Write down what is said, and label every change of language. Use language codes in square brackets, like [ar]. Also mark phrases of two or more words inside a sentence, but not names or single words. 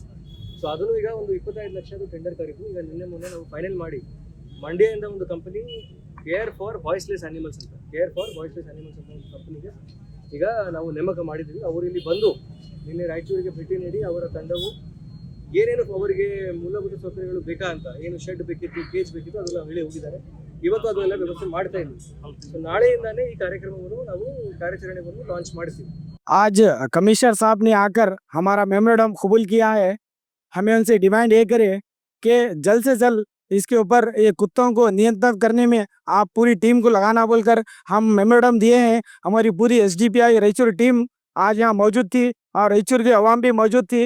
[kn] ಸೊ ಅದನ್ನು ಈಗ ಒಂದು 25 ಲಕ್ಷದ ಟೆಂಡರ್ ಕರೆದು ಈಗ ಮೊನ್ನೆ ನಾವು ಫೈನಲ್ ಮಾಡಿ ಮಂಡ್ಯದಿಂದ ಒಂದು ಕಂಪನಿ ಕೇರ್ ಫಾರ್ ವಾಯ್ಸ್ಲೆಸ್ ಆ್ಯನಿಮಲ್ಸ್ ಅಂತ ಒಂದು ಕಂಪನಿಗೆ ಈಗ ನಾವು ನೇಮಕ ಮಾಡಿದ್ದೀವಿ. ಅವರು ಇಲ್ಲಿ ಬಂದು ನಿನ್ನೆ ರಾಯಚೂರಿಗೆ ಭೇಟಿ ನೀಡಿ ಅವರ ತಂಡವು ಏನೇನು ಅವರಿಗೆ ಮೂಲಭೂತ ಸೌಕರ್ಯಗಳು ಬೇಕಾ ಅಂತ, ಏನು ಶೆಡ್ ಬೇಕಿತ್ತು, ಕೇಜ್ ಬೇಕಿತ್ತು, ಅದೆಲ್ಲ ಹೇಳಿ ಹೋಗಿದ್ದಾರೆ. ಇವತ್ತು ಅದೆಲ್ಲ ವ್ಯವಸ್ಥೆ ಮಾಡ್ತಾ ಇದ್ದೀವಿ. ಸೊ ನಾಳೆಯಿಂದಾನೇ ಈ ಕಾರ್ಯಕ್ರಮವನ್ನು ನಾವು ಕಾರ್ಯಾಚರಣೆಯನ್ನು ಲಾಂಚ್ ಮಾಡ್ತೀವಿ. [hi] आज कमिश्नर साहब ने आकर हमारा मेमोरेंडम कबूल किया है। हमें उनसे डिमांड ये करे कि जल्द से जल्द इसके ऊपर ये कुत्तों को नियंत्रण करने में आप पूरी टीम को लगाना बोलकर हम मेमोरेंडम दिए हैं। हमारी पूरी SDPI रायचूर टीम आज यहाँ मौजूद थी और रायचूर की आवाम भी मौजूद थी।